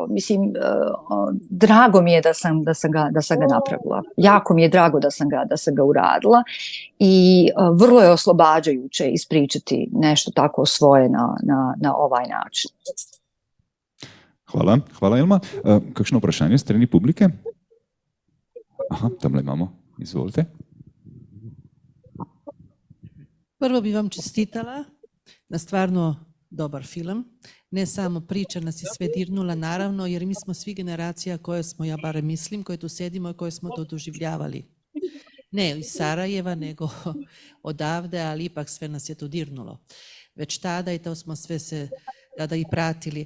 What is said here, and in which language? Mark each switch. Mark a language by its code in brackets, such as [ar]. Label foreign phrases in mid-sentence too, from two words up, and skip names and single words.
[bs] Mislim, drago mi je da sam ga napravila. Jako mi je drago da sam ga uradila i vrlo je oslobađajuće ispričati nešto tako svoje na ovaj način. Hvala Elma. [sl] Kakšno vprašanje strani publike? Aha, tamle imamo. Izvolite. [sr] Prvo bi vam čestitala na stvarno dobar film. Ne samo priča nas je sve dirnula, naravno, jer mi smo svi generacija koje smo, ja barem mislim, koje tu sedimo i koje smo to doživljavali. Ne iz Sarajeva, nego odavde, ali ipak sve nas je to dirnulo. Već tada i to smo sve se tada i pratili.